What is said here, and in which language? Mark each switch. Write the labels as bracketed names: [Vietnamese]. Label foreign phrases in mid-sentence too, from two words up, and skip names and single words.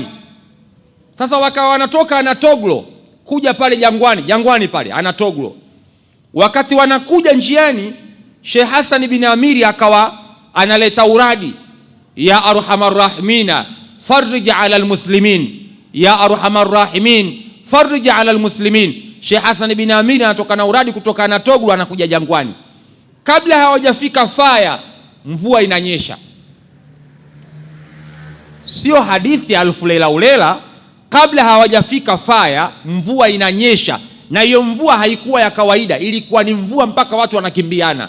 [Swahili] Sasa wakawa wanatoka Anatoglo kuja pale jangwani pale Anatoglo. Wakati wanakuja njiani, Sheikh Hassan bin Amiri akawa analeta uradi, [Arabic] يا أرحم الراحمين فرج على المسلمين, يا أرحم الراحمين فرج على المسلمين. [Swahili] Sheikh Hassan bin Amiri anatoka na uradi kutoka Anatoglo anakuja jangwani. Kabla hawajafika Faya, mvua inanyesha. Sio hadithi ya alfu lela ulela, kabla hawajafika Faya mvua inanyesha, na hiyo mvua haikuwa ya kawaida, ilikuwa ni mvua mpaka watu wanakimbiana.